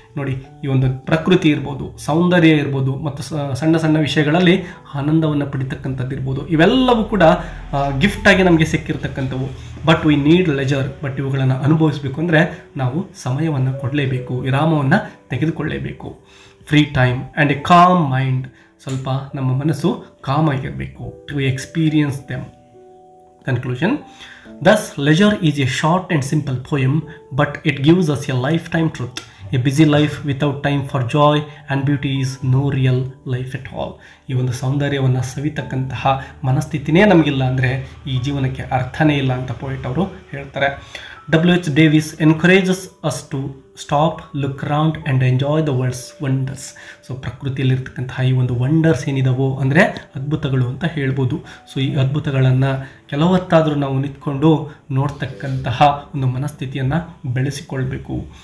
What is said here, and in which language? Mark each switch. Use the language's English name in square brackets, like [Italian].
[Kannada] ನೋಡಿ, ಈ ಒಂದು ಪ್ರಕೃತಿ ಇರ್ಬೋದು, ಸೌಂದರ್ಯ ಇರ್ಬೋದು, ಮತ್ತು ಸಣ್ಣ ಸಣ್ಣ ವಿಷಯಗಳಲ್ಲಿ ಆನಂದವನ್ನು ಪಡಿತಕ್ಕಂಥದ್ದು ಇರ್ಬೋದು, ಇವೆಲ್ಲವೂ ಕೂಡ ಗಿಫ್ಟಾಗಿ ನಮಗೆ ಸಿಕ್ಕಿರ್ತಕ್ಕಂಥವು. [English] But we need leisure. [Kannada] But ಇವುಗಳನ್ನು ಅನುಭವಿಸಬೇಕು ಅಂದರೆ ನಾವು ಸಮಯವನ್ನು ಕೊಡಲೇಬೇಕು, ವಿರಾಮವನ್ನು ತೆಗೆದುಕೊಳ್ಳಲೇಬೇಕು. [English] Free time and a calm mind. [Kannada] ಸ್ವಲ್ಪ ನಮ್ಮ ಮನಸ್ಸು ಕಾಮ್ ಆಗಿರಬೇಕು [English] To experience them. Conclusion. Thus, leisure is a short and simple poem, but it gives us a lifetime truth. A busy life without time for joy and beauty is no real life at all. [Kannada] ಈ ಒಂದು ಸೌಂದರ್ಯವನ್ನು ಸವಿತಕ್ಕಂತಹ ಮನಸ್ಥಿತಿನೇ ನಮಗಿಲ್ಲ ಅಂದರೆ ಈ ಜೀವನಕ್ಕೆ ಅರ್ಥನೇ ಇಲ್ಲ ಅಂತ ಪೋಯಿಟ್ ಅವರು ಹೇಳ್ತಾರೆ. [English] W.H. Davis encourages us to stop, look around and enjoy the world's wonders. [Kannada] So ಪ್ರಕೃತಿಯಲ್ಲಿರ್ತಕ್ಕಂತಹ ಈ ಒಂದು ವಂಡರ್ಸ್ ಏನಿದಾವೋ ಅಂದರೆ ಅದ್ಭುತಗಳು ಅಂತ ಹೇಳ್ಬೋದು. ಸೊ ಈ ಅದ್ಭುತಗಳನ್ನು ಕೆಲವತ್ತಾದರೂ ನಾವು ನಿಂತ್ಕೊಂಡು ನೋಡ್ತಕ್ಕಂತಹ ಒಂದು ಮನಸ್ಥಿತಿಯನ್ನು ಬೆಳೆಸಿಕೊಳ್ಬೇಕು.